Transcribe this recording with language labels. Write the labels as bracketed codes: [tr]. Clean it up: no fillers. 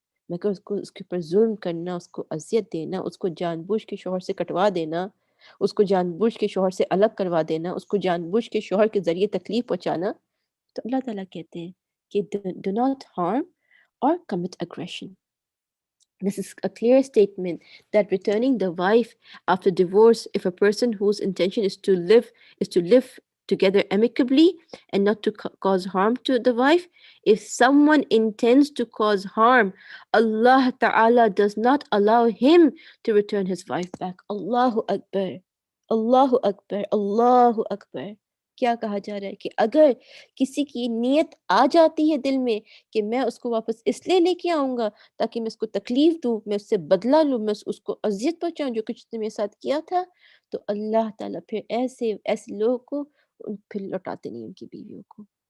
[ur] مگر اس کے اوپر ظلم کرنا، اس کو اذیت دینا، اس کو جان بوجھ کے شوہر سے کٹوا دینا، اس کو جان بوجھ کے شوہر سے الگ کروا دینا، اس کو جان بوجھ کے شوہر کے ذریعے تکلیف پہنچانا، تو اللہ تعالیٰ کہتے ہیں کہ [en] do not harm or commit aggression. This is a clear statement that returning the wife after divorce, if a person whose intention is to live together amicably and not to cause harm to the wife, if someone intends to cause harm, Allah Ta'ala does not allow him to return his wife back. [ar] Allahu Akbar, Allahu Akbar, Allahu Akbar. [ur] کیا کہا جا رہا ہے کہ اگر کسی کی نیت آ جاتی ہے دل میں کہ میں اس کو واپس اس لیے لے کے آؤں گا تاکہ میں اس کو تکلیف دوں، میں اس سے بدلہ لوں، میں اس کو اذیت پہنچاؤں جو کچھ نے میرے ساتھ کیا تھا، تو اللہ تعالیٰ پھر ایسے لوگوں کو پھر لوٹاتے نہیں ان کی بیویوں کو.